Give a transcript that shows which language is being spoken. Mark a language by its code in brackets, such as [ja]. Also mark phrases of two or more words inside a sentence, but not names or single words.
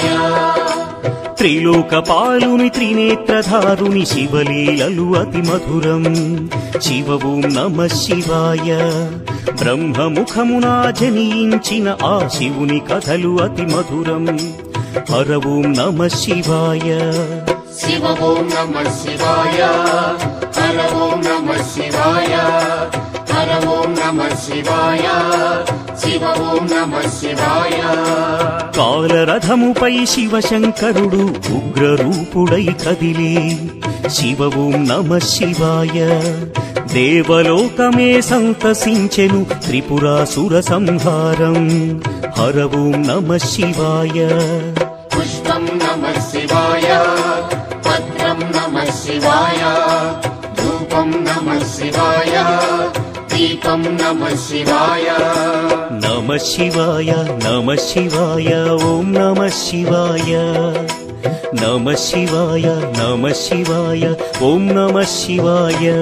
[te] త్రిలోకపాలుని త్రినేత్రధారుని శివలీలలు అతి మధురం [sa] శివ ఓం నమః శివాయ [te] బ్రహ్మముఖమునా జనించిన ఆ శివుని కథలు అతి మధురం [sa] హర ఓం నమః శివాయ शिव ओम नमः शिवाय हर ओम नमः शिवाय हर ओम नमः शिवाय शिव ओम नमः शिवाय [te] కాలరథముపై శివశంకరుడు ఉగ్రరూపుడై కదిలే [sa] శివ ఓం నమః శివాయ [te] దేవలోకమే సంతసించెను త్రిపురాసుర సంహారం [sa] హర ఓం నమః శివాయ पुष्पं नमः शिवाय पत्रं नमः शिवाय धूपं नमः शिवाय दीपं नमः शिवाय नमः शिवाय ओम नमः शिवाय नमः शिवाय ओम नमः शिवाय